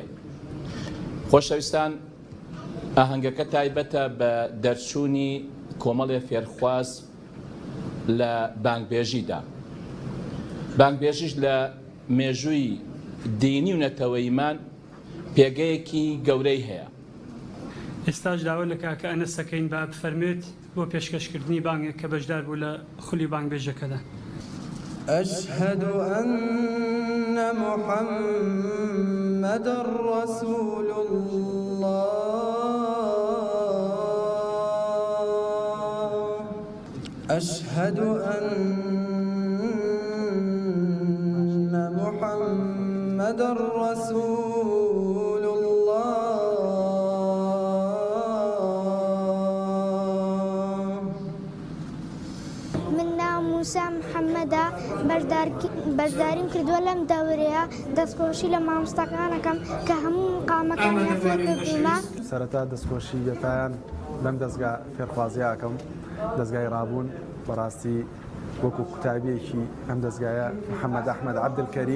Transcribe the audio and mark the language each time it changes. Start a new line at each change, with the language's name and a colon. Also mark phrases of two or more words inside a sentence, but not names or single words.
Central Kurdish: خۆشەویستان، ئاهەنگەکە تایبەتە بە دەرچوونی کۆمەڵێ فێرخواز لە بانگبێژیدا. بانگبێژیش لە مێژووی دینی و نەتەوەییمان پێگەیەکی گەورەی هەیە. ئێستاش داوا لە کاکە ئەنەس دەکەین با بفەرمێت بۆ پێشکەشکردنی بانگێک کە بەشدار بوو لە خولی بانگبێژەکەدا.
Arabic: أشهد أن محمد رسول الله أشهد أن محمد رسول الله.
Central Kurdish: من نام موسى محمدا بەشداریم کردووە لەم دەورەیە دەستخۆشی لە مامۆستاکانەکەم کە هەموو مقامەکانیان فێر کردوومە. سەرەتا دەستخۆشی بێتیان لەم دەستگا فێرخوازیاکەم دەستگای ڕابوون بەڕاستی وەکو قوتابیەکی ئەم دەستگایە محەممەد ئەحمەد عەبدولکەریم